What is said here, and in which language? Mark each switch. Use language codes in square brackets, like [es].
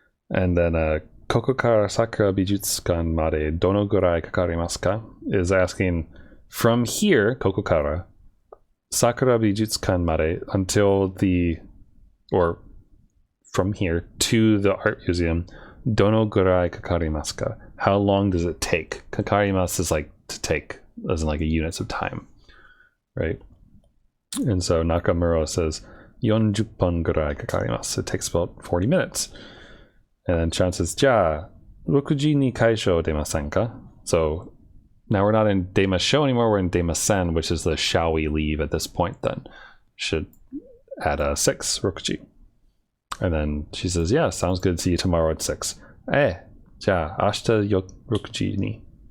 [en] And then [ja] koko kara sakura bijutsukan made dono gurai kakarimasu ka [en] is asking from here, [ja] koko kara sakura bijutsukan made, [en] until the, or from here to the art museum, [ja] dono gurai kakarimasu ka, [en] how long does it take? Kakarimasu is like to take, as in like a units of time, right? And so Nakamura says [ja] 40分ぐらいかかります. [en] It takes about 40 minutes. And then Chan says [ja] じゃあ6時に会社を出ませんか? [en] So now we're not in demasho anymore, we're in demasen, which is the shall we leave at this point then. Should add a 6, 6時.And then she says, yeah, sounds good, see you tomorrow at 6. [ja] じゃあ明日6時に.